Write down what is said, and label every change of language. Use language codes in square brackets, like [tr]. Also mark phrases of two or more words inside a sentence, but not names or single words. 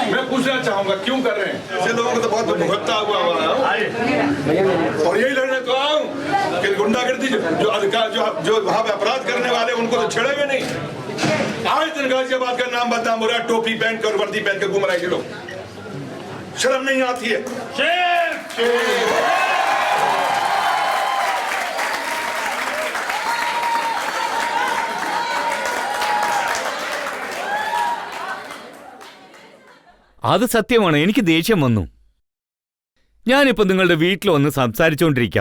[hi] मैं पूछना चाहूंगा क्यों कर रहे हैं? ऐसे लोगों को तो बहुत भुगतता हुआ है. और यही लड़ने तो आऊँ कि गुंडागर्दी जो अधिकार जो वहाँ पे अपराध करने वाले उनको तो छेड़ेंगे नहीं. आज दिन गाजियाबाद का नाम बदनाम हो रहा है, टोपी पहन कर वर्दी पहन कर घूम रहे हैं लोग. शर्म नहीं आती है? [ml] അത് സത്യമാണ്. എനിക്ക് ദേഷ്യം വന്നു. ഞാനിപ്പോ നിങ്ങളുടെ വീട്ടിൽ വന്ന് സംസാരിച്ചുകൊണ്ടിരിക്കുക.